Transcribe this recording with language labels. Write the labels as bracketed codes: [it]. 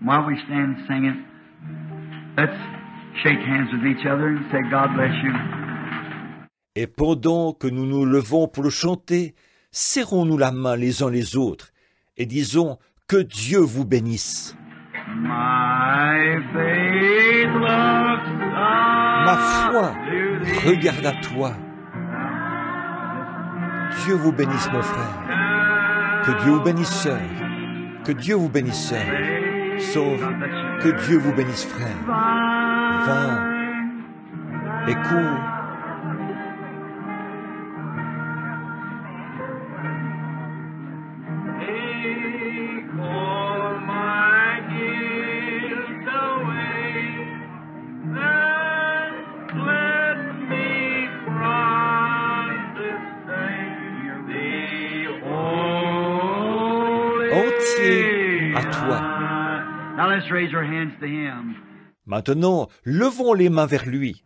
[en] While we stand singing, let's shake hands with each other and say, God bless you. [fr] Et pendant que nous nous levons pour le chanter, serrons-nous la main les uns les autres et disons « Que Dieu vous bénisse ». [en] My faith looks up [fr] Ma foi [en] to thee. [fr] regarde à toi. Dieu vous bénisse mon frère. Que Dieu vous bénisse sœur. Que Dieu vous bénisse sœur. Sauf que Dieu vous bénisse frère. Va et cours. [en] Take all my guilt away, then let me from this day be holy. [fr] Entier à toi. [en] Now let's raise our hands to Him. [fr] Maintenant, levons les mains vers lui.